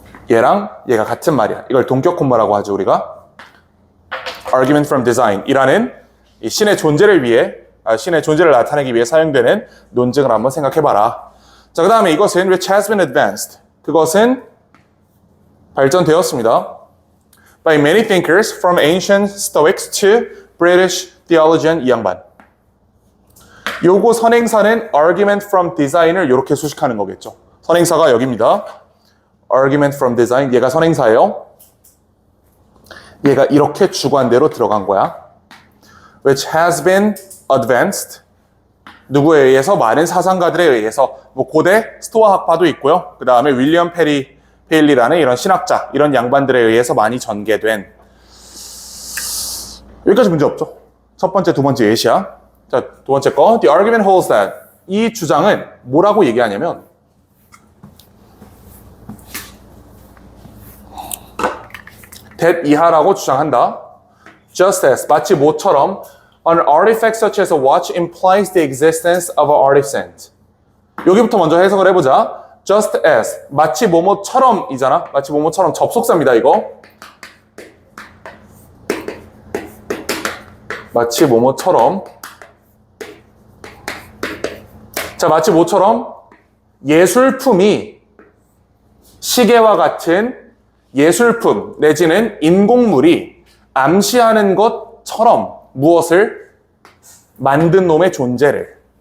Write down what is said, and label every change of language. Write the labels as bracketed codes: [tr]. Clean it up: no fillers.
[ko] 얘랑 얘가 같은 말이야. 이걸 동격 콤마라고 하죠, 우리가. argument from design 이라는 이 신의 존재를 위해, 신의 존재를 나타내기 위해 사용되는 논증을 한번 생각해봐라. 자, 그 다음에 이것은 [en] which has been advanced. [ko] 그것은 발전되었습니다. [en] by many thinkers from ancient Stoics to British theologian [ko] 이 양반. 요거 선행사는 argument from design을 이렇게 수식하는 거겠죠. 선행사가 여기입니다. [en] argument from design, [ko] 얘가 선행사예요. 얘가 이렇게 주관대로 들어간 거야. [en] which has been advanced. [ko] 누구에 의해서? 많은 사상가들에 의해서. 뭐 고대 스토아 학파도 있고요. 그 다음에 윌리엄 페일리라는 이런 신학자, 이런 양반들에 의해서 많이 전개된. 여기까지 문제 없죠. 첫 번째, 두 번째 예시야. 자, 두 번째 거. [en] The argument holds that. [ko] 이 주장은 뭐라고 얘기하냐면 that 이하라고 주장한다. [en] Just as, [ko] 마치 뭐처럼 [en] an artifact such as a watch implies the existence of an artisan. [ko] 여기부터 먼저 해석을 해보자. [en] Just as, [ko] 마치 뭐뭐처럼 이잖아. 마치 뭐뭐처럼 접속사입니다, 이거. 마치 뭐뭐처럼. 자, 마치 뭐처럼 예술품이 시계와 같은 예술품 내지는 인공물이 암시하는 것처럼 무엇을 만든 놈의 존재를.